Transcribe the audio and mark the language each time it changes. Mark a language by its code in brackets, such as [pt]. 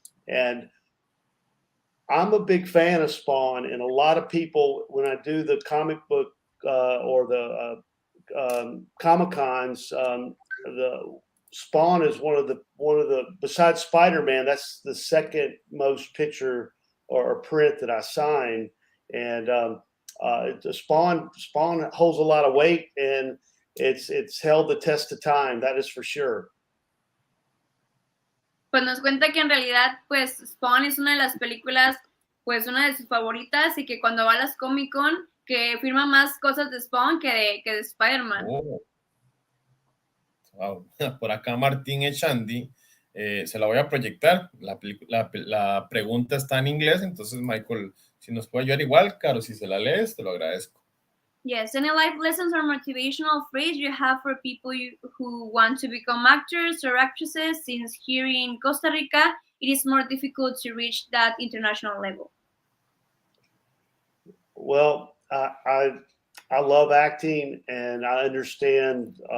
[en] And I'm a big fan of Spawn, and a lot of people, when I do the comic book or the Comic-Cons, the Spawn is one of the besides Spider-Man, that's the second most picture or print that I signed, and the Spawn holds a lot of weight, and it's held the test of time, that is for sure. [es] Pues nos cuenta que en realidad, pues, Spawn es una de las películas, pues, una de sus favoritas y que cuando va a las Comic-Con, que firma más cosas de Spawn que de Spider-Man. [en] Oh. Wow. [es] Por acá Martín Echandi, se la voy a proyectar. La pregunta está en inglés, entonces, Michael, si nos puede ayudar igual, Caro, si se la lees, te lo agradezco. [en] Yes, any life lessons or motivational phrase you have for people who want to become actors or actresses, since here in Costa Rica, it is more difficult to reach that international level? Well, I love acting, and I understand